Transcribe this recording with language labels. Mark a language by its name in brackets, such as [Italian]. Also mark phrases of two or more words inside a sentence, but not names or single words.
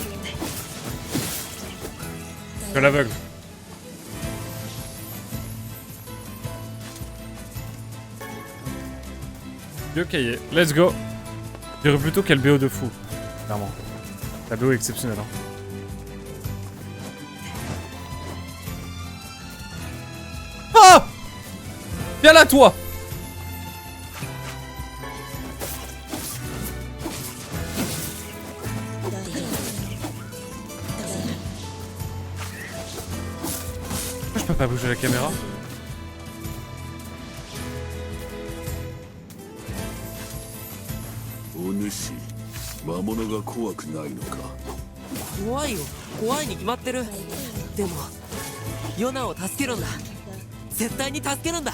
[French] Je suis à l'aveugle. [English] Ok, let's go. [French] Je dirais plutôt quel BO de fou, clairement. La BO est exceptionnelle. Hein. Ah! Viens là, toi! Je peux pas bouger la caméra. [Japanese] Onushi, 魔物が怖くないのか。怖いよ、怖いに決まってる。でもヨナを助けるんだ。絶対に助けるんだ。